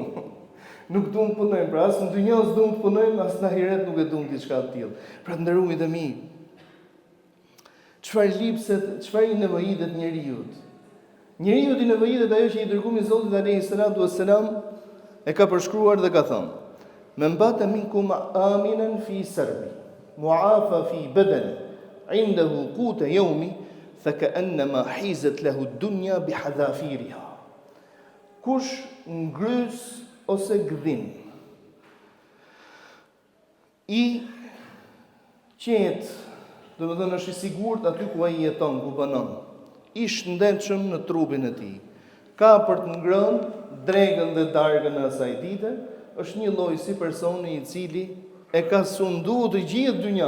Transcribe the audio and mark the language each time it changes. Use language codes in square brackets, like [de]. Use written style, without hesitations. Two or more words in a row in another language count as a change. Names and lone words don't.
[sq] Nuk duam të punojmë, pra as në dynjë as duam të punojmë, as në ahiret nuk e duam diçka të tillë. Pra të nderuamit e mi, çfarë lipset, çfarë i nevojitet njeriu? Njeriu i nevojitet ajo që i dërguami Zotit [ar] عليه الصلاة والسلام [sq] e ka përshkruar dhe ka thënë: [ar] "من بات منكم آمنا في سربه معافى في بدنه عنده قوت يومه فكأنما حيزت له الدنيا بحذافيرها." [sq] Kush ngrys ose gdhin i qetë, do të thënë është i sigurt aty ku ai jeton, ku banon, i shëndetshëm në trupin e tij, ka për të ngrënë dregën dhe darkën e asaj dite, është një lloj si personi i cili e ka sundu të gjithë dynjan.